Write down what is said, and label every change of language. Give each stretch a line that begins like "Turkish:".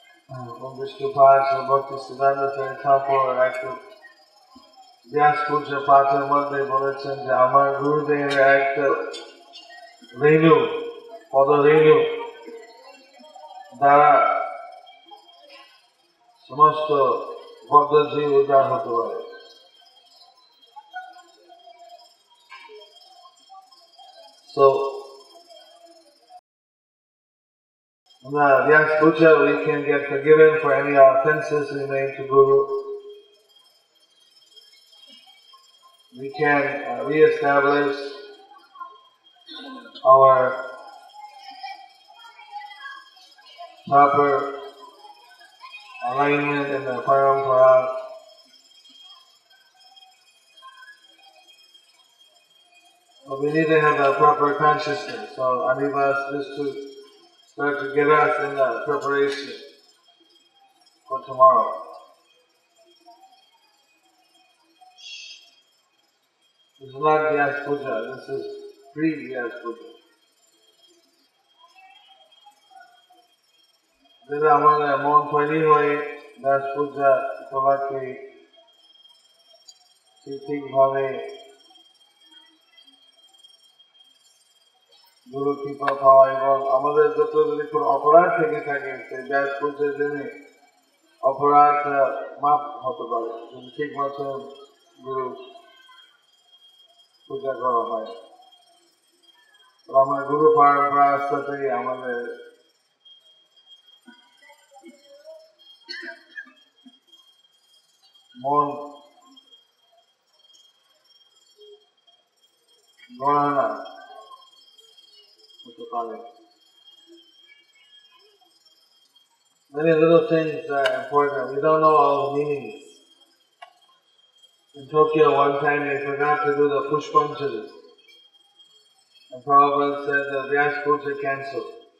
Bangla: Om Vishnupada, Srila Bhakti Siddhanta Saraswati Thakur, একটা ব্যাস পূজা পাঠের মধ্যে বলেছেন যে আমার গুরুদেবের একটা রেণু, পদরেণু দ্বারা সমস্ত বদ্ধজীব উদ্ধার হতে পারে।
English: So, in the Vyas Puja, we can get forgiven for any offenses we made to Guru. We can re-establish our proper alignment in the parampara. But we need to have a proper consciousness. So Anivas is to start to get us in the preparation for tomorrow. This is not Vyas Puja, this is pre-Vyas Puja.
Bangla: যেটা আমাদের মন তৈরি হয়ে ব্যাস পূজা উপলক্ষে ঠিকভাবে গুরু কৃপা পাওয়া এবং আমাদের যত যদি কোনো অপরাধ থেকে থাকে সেই ব্যাস পূজার জন্য অপরাধ মাপ হতে পারে যদি ঠিক মতো গুরু পূজা করা হয়। আমার গুরু পরম্পরার সাথে আমাদের মন গণনা হতে পারে।
English: Many little things are important. We don't know all the meanings. In Tokyo one time they forgot to do the Pushpanjali. And Prabhupada said the Vyas Puja cancelled.